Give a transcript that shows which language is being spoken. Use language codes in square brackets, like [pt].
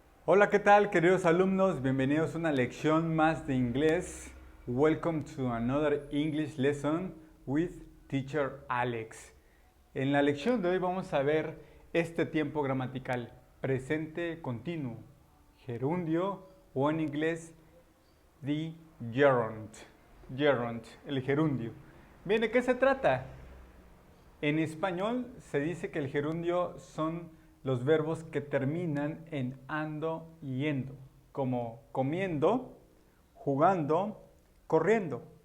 [es] Hola, ¿qué tal, queridos alumnos? Bienvenidos a una lección más de inglés. [en] Welcome to another English lesson with Teacher Alex. [es] En la lección de hoy vamos a ver este tiempo gramatical, presente continuo, gerundio o en inglés [en] the gerund. [es] Gerund, el gerundio. Bien, ¿de qué se trata? En español se dice que el gerundio son los verbos que terminan en ando y endo, como comiendo, jugando, corriendo.